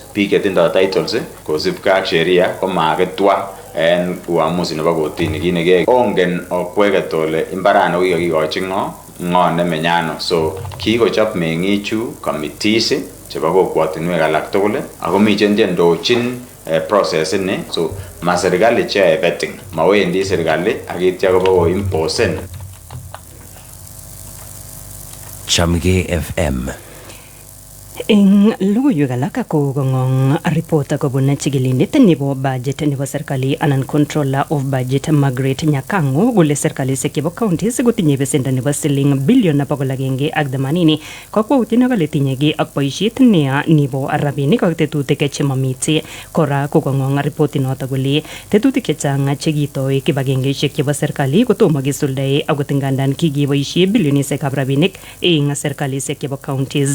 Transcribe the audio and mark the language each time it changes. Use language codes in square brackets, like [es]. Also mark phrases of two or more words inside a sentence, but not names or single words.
[kln] Biik chetindoi titles kosibkei ak sheria komakitwa en uamuzi nebo kotini kinege ongen okweket ole imbarani kokikikochi ng'o nemenyano. So kikochop meng'ichu committees chebo kokwotinwek alak tugul ako mi chendochin [en] process ini. [kln] So ma serikali che vetting mawendi serikali akitya kobo imposen. Chamgei FM. Eng logoiwek alak ko kongong report kobun chigilindet nebo budget nebo serikali anan [en] controller of budget [kln] Margaret Nyakango kole serkalisiek chebo counties kotinye besendo nebo siling bilion 180 kakwautiet nekale tinyegei ak boisiet neya nebo rabinik ak tetutik chemamite. Kora ko kongong report noto kole tetutik chechang chekitoi kibagengeisiek chebo serikali kotomo kisuldae akot ngandan kikiboisie bilionisiekab rabinik eng serkalisiek chebo counties.